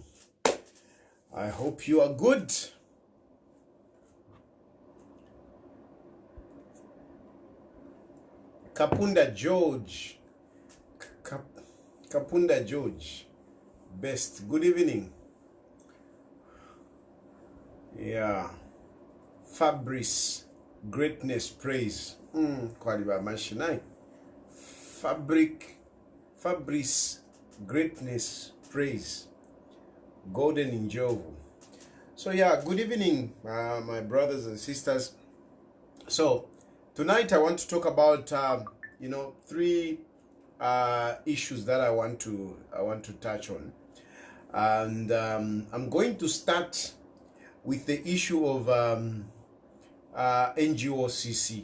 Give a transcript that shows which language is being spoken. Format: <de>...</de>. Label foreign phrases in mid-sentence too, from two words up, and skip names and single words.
<en>I hope you are good. Kapunda George. Kapunda George. Best. Good evening. Yeah. Fabrice. Greatness. Praise. Kwaliba Mashinai. Fabrice. Greatness. Praise. Golden in Jovu. So yeah, good evening, my brothers and sisters. So tonight I want to talk about three issues that I want to touch on, and I'm going to start with the issue of NGOCC.</en>